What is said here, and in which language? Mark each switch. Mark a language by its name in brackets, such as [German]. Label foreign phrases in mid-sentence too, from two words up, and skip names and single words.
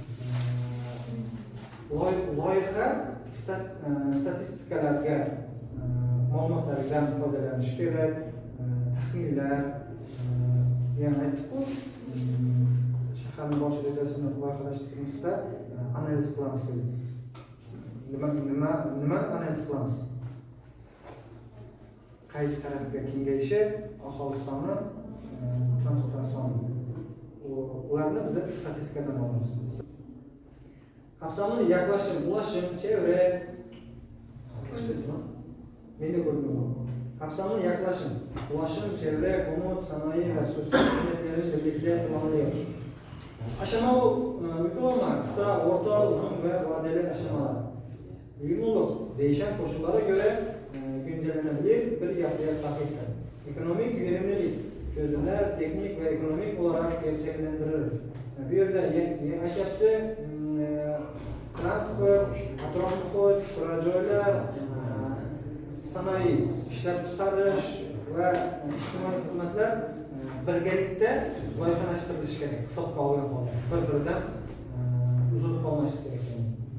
[Uzbek] Loyiha statistikalarga, ma'lumotlardan foydalanish kerak, taxminlar, yana aytdik-ku, shaharning bosh rejasini loyihalashtirishda analiz qilamiz. Nima analiz qilamiz? Qaysi tarafga kengayishi, aholi soni, transport soni. Ularni biz statistikadan olamiz. [Turkish] Kapsamlı yaklaşım, ulaşım, çevre, kapsamlı yaklaşım, ulaşım, çevre, konut, sanayi ve sosyal hizmetlerin birlikte kullanılıyor. Aşama bu mümkün olmak, kısa, orta, uzun ve vadeli aşamalar. Uyumluluk, değişen koşullara göre güncellenebilir bir yapıya sahiptir. Ekonomik verimlilik, çözümler teknik ve ekonomik olarak gerçeklendirilir. [Uzbek] Bir yerde aytyapti, transport, atrof-muhit, turar joylar, sanayi, ishlab chiqarish va ijtimoiy xizmatlar birgalikda loyihalashtirilishi kerak, hisobga olgan holda, bir-biridan uzilib qolmasligi kerak.